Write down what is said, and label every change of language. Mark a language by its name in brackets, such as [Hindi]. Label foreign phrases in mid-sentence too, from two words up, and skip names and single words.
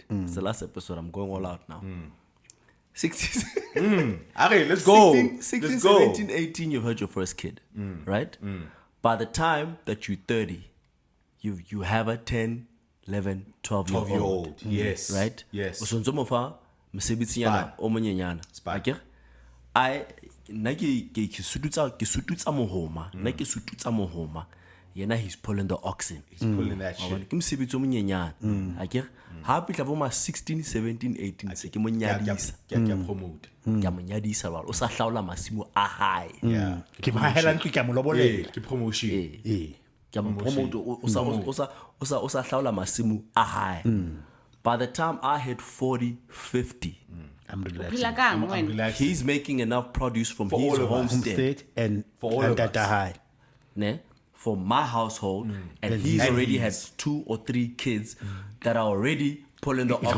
[English] It's the last episode. I'm going all out now. 16, Okay, let's go. 16, Let's go. 17, 18, you've had your first kid. Right? By the time that you're 30, you have a 10, 11, 12-year-old. 12-year-old. Yes. Right? Yes. [Southern Sotho] O sontso mo fa mosebetsiyana o monyenyana. [English] Spy. [Southern Sotho] Akere? I nna ke sututsa mohoma. Nna ke sututsa mohoma. [English] Yena he's pulling the oxen. He's pulling that [Southern Sotho] Hobane [English] shit. [Southern Sotho] ke mosebetsi o monyenyana. Akere? Ha pitla bo ma 16, 17, 18 se ke mo nyadisa. Ke promote. Ke a mo nyadisa ba. O sa hlaola masimo a hae. [English] Yeah. [Southern Sotho] Ke mahela ntlo ke a mo lobolela. Yeah, ke promotion. Eh. Ke a mo promote o sa hlaola masimo a hae. [English] By the time I hit 40, 50, I'm relaxing. [Southern Sotho] Phila kang [English] I'm [Southern Sotho] wena? [English] relaxing. he's making enough produce from For his all of us. homestead. Homestead and For all and of Data us. High. Ne, for my household, and And he's and already he's- had 2 or 3 kids that are already pulling the oxen.